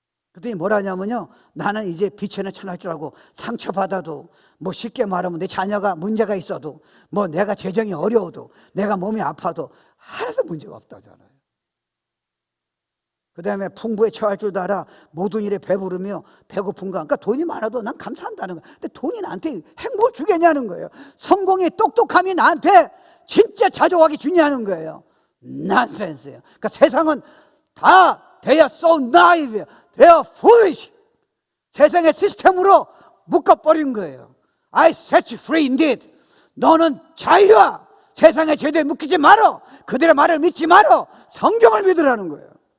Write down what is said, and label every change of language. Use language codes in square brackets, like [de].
[ko] 그랬더니 뭐라냐면요, 나는 이제 빛에는 천할 줄 알고 상처받아도, 뭐 쉽게 말하면 내 자녀가 문제가 있어도, 뭐 내가 재정이 어려워도, 내가 몸이 아파도 하나도 문제가 없다잖아요. 그 다음에 풍부에 처할 줄도 알아. 모든 일에 배부르며 배고픈가. 그러니까 돈이 많아도 난 감사한다는 거야. 근데 돈이 나한테 행복을 주겠냐는 거예요. 성공이, 똑똑함이 나한테 진짜 자족하게 주냐는 거예요. 난센스예요. 그러니까 세상은 다 [en] they are so naive, they are foolish. [ko] 세상의 시스템으로 묶어버린 거예요. [en] I set you free indeed. [ko] 너는 자유야. 세상의 죄대에 묶이지 말어. 그들의 말을 믿지 말어. 성경을 믿으라는 거예요.